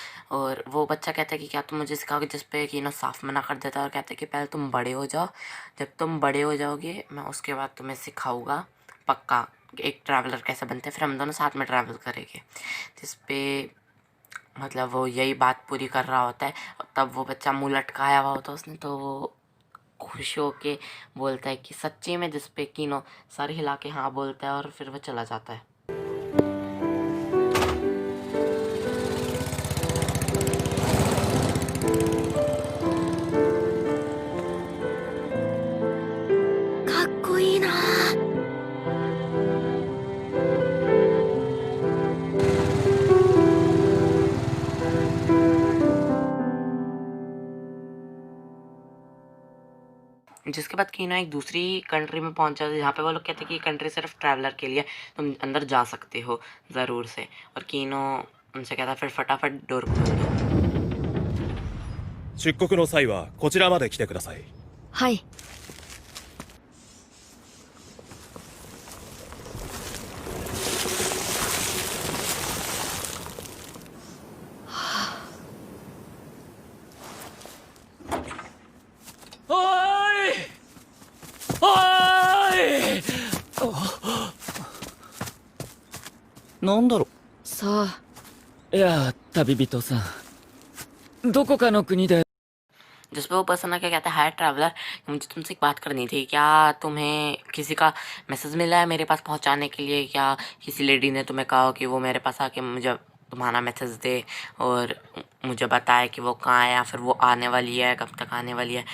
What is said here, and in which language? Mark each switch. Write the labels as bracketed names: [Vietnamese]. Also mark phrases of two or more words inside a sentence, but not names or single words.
[Hindi] और वो बच्चा कहता है कि क्या तुम मुझे सिखाओगे, जिस पे किनो साफ मना कर देता है और कहता है कि पहले तुम बड़े हो जाओ, जब तुम बड़े हो जाओगे मैं उसके बाद तुम्हें सिखाऊंगा पक्का एक ट्रैवलर कैसे बनते हैं, फिर हम दोनों साथ में ट्रैवल करेंगे। जिस पे मतलब वो यही बात पूरी कर रहा होता है, तब वो बच्चा मुंह लटकाया हुआ होता है उसने, तो वो खुश होके बोलता है कि सच्ची में, जिस पे कीनो सर हिला के हाँ बोलता है और फिर वो चला जाता है। [Japanese] かっこいいな。 [Hindi] जिसके बाद कीनो एक दूसरी कंट्री में पहुंच जाता है, जहाँ पे वो लोग कहते हैं कि ये कंट्री सिर्फ ट्रैवलर के लिए, तुम अंदर जा सकते हो ज़रूर से। और कीनो उनसे कहता है फिर फटाफट डोर खोल दो। [Japanese] 出国の際はこちらまで来てください。はい。おーいおーいなんだろさあ、いや旅人さんどこかの国で [Hindi] जिस पे वो पर्सन आके कहता है [English] hi traveller, [Hindi] मुझे तुमसे एक बात करनी थी। क्या तुम्हें किसी का मैसेज मिला है मेरे पास पहुंचाने के लिए? क्या किसी लेडी ने तुम्हें कहा हो कि वो मेरे पास आके मुझे तुम्हारा मैसेज दे और मुझे बताए कि वो कहाँ है या फिर वो आने वाली है, कब तक आने वाली है?